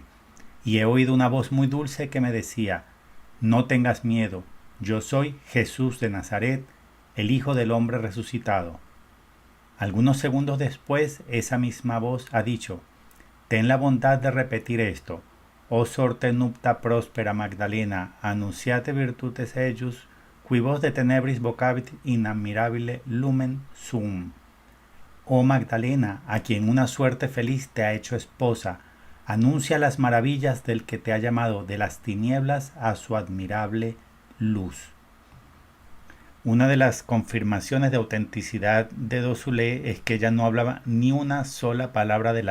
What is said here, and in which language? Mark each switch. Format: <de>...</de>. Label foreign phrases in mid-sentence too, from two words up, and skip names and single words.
<es>Y he oído una voz muy dulce que me decía: no tengas miedo, yo soy Jesús de Nazaret, el Hijo del Hombre resucitado. Algunos segundos después, esa misma voz ha dicho: ten la bondad de repetir esto.</es> <la>O sorte nupta próspera Magdalena, annunciate virtutes ejus, qui vos de tenebris vocabit in admirabile lumen sum.</la> <es>Oh Magdalena, a quien una suerte feliz te ha hecho esposa, anuncia las maravillas del que te ha llamado de las tinieblas a su admirable luz. Una de las confirmaciones de autenticidad de Dozulé es que ella no hablaba ni una sola palabra de</es>